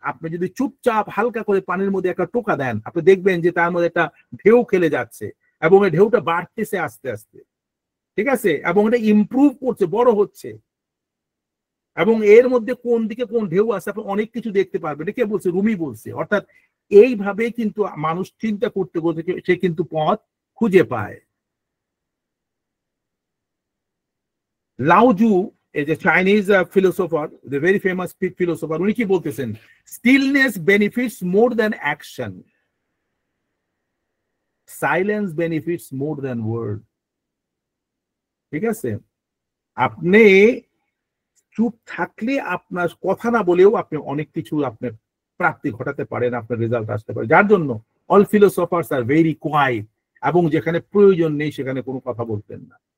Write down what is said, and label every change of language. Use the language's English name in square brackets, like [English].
[Bangla] আপনি যদি চুপচাপ হালকা করে পানির মধ্যে একটা টোকা দেন, আপনি দেখবেন যে তার মধ্যে একটা ঢেউ খেলে যাচ্ছে এবং এই ঢেউটা বাড়তেছে আস্তে আস্তে, ঠিক আছে, এবং এটা ইমপ্রুভ করছে, বড় হচ্ছে, এবং এর মধ্যে কোন দিকে কোন ঢেউ আছে আপনি অনেক কিছু দেখতে পারবেন। এটা কে বলছে? রুমি বলছে। অর্থাৎ এইভাবে কিন্তু মানুষ চিন্তা করতে করতে সে কিন্তু পথ খুঁজে পায়। [English] Laozi is a Chinese philosopher, the very famous philosopher, [Bangla] উনি কি বলতেছেন? [English] Stillness benefits more than action. Silence benefits more than word. [Bangla] ঠিক আছে, আপনি চুপ থাকলে আপনার কথা না বলেও আপনি অনেক কিছু আপনার প্রাপ্তি ঘটাতে পারেন, আপনার রেজাল্ট আসতে পারে। যার জন্য [English] all philosophers are very quiet, [Bangla] এবং যেখানে প্রয়োজন নেই সেখানে কোনো কথা বলতেন না।